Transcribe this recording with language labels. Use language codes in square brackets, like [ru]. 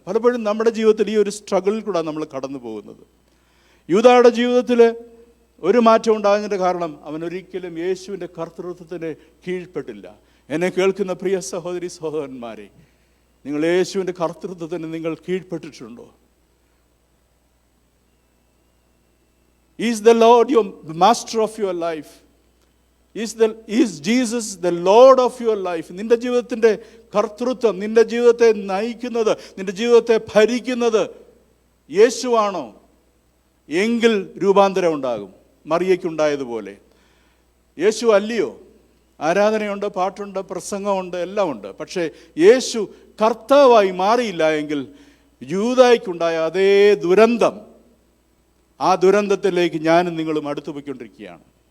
[ml] പലപ്പോഴും നമ്മുടെ ജീവിതത്തിൽ ഈ ഒരു സ്ട്രഗിളിൽ കൂടെ നമ്മൾ കടന്നു പോകുന്നത്. യൂദായുടെ ജീവിതത്തിൽ ഒരു മാറ്റം ഉണ്ടാകുന്നതിൻ്റെ കാരണം അവൻ ഒരിക്കലും യേശുവിൻ്റെ കർത്തൃത്വത്തിന് കീഴ്പ്പെട്ടില്ല. എന്നെ കേൾക്കുന്ന പ്രിയ സഹോദരി സഹോദരന്മാരെ, നിങ്ങൾ യേശുവിൻ്റെ കർത്തൃത്വത്തിന് നിങ്ങൾ കീഴ്പ്പെട്ടിട്ടുണ്ടോ? [en] Is the Lord your master of your life? Is Jesus the Lord of your life? [ml] നിന്റെ ജീവിതത്തിൻ്റെ കർത്തൃത്വം, നിന്റെ ജീവിതത്തെ നയിക്കുന്നത്, നിന്റെ ജീവിതത്തെ ഭരിക്കുന്നത് യേശുവാണോ? എങ്കിൽ രൂപാന്തരം ഉണ്ടാകും. മറിയയ്ക്കുണ്ടായതുപോലെ. യേശു അല്ലയോ? ആരാധനയുണ്ട്, പാട്ടുണ്ട്, പ്രസംഗമുണ്ട്, എല്ലാം ഉണ്ട്. പക്ഷേ യേശു കർത്താവായി മാറിയില്ല എങ്കിൽ യൂദായ്ക്കുണ്ടായ അതേ ദുരന്തം, ആ ദുരന്തത്തിലേക്ക് ഞാനും നിങ്ങളും അടുത്തു പോയിക്കൊണ്ടിരിക്കുകയാണ്.